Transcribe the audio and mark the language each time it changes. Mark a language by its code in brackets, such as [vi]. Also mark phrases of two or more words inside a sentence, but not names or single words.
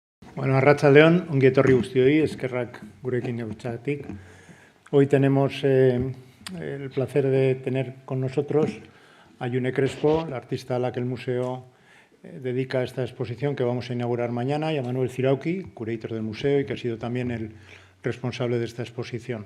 [eu] Bueno, arratsaldeon, ongi etorri guztioi, eskerrak gurekin eutxatik. [es] Hoy tenemos el placer de tener con nosotros a June Crespo, la artista a la que el museo dedica esta exposición que vamos a inaugurar mañana, y a Manuel Zirauqui, curator del museo y que ha sido también el responsable de esta exposición.